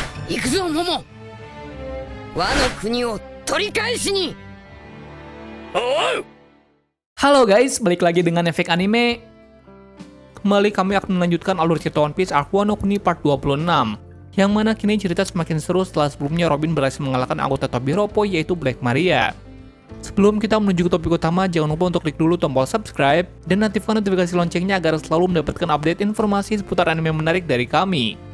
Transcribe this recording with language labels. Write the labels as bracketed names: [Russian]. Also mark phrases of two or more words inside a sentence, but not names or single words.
[Japanese] 行くぞモモ。和の国を取り返しに。 [Indonesian] Halo guys, balik lagi dengan Efek Anime. Kembali kami akan melanjutkan alur cerita One Piece Arc Wano Kuni Part 26, yang mana kini cerita semakin seru setelah sebelumnya Robin berhasil mengalahkan anggota Tobiropo yaitu Black Maria. Sebelum kita menuju ke topik utama, jangan lupa untuk klik dulu tombol subscribe dan aktifkan notifikasi loncengnya agar selalu mendapatkan update informasi seputar anime menarik dari kami.